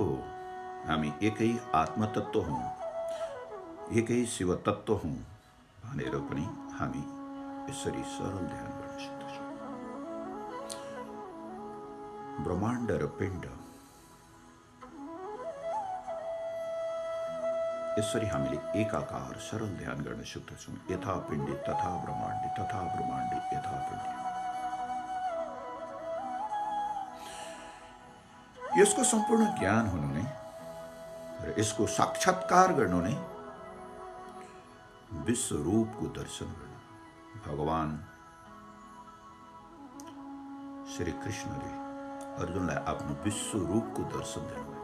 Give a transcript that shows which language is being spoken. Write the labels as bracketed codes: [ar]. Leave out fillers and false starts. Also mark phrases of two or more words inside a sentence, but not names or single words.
[ne] हामी एकै आत्मतत्व हौँ, एकै शिव तत्व हौँ भनेर पनि हामी यसरी सरल ध्यान गर्न सक्दछौँ। ब्रह्माण्ड र पिण्ड यसरी हामीले एकाकार सरल ध्यान गर्न सक्दछौँ। [sa] यथा पिण्डे तथा ब्रह्माण्डे तथा ब्रह्माण्डे यथा पिण्डे। [ne] यसको सम्पूर्ण ज्ञान हुनु नै र यसको साक्षात्कार गर्नु नै विश्व रूपको दर्शन गर्नु। भगवान श्री कृष्णले अर्जुनलाई आफ्नो विश्व रूपको दर्शन दिनुभयो।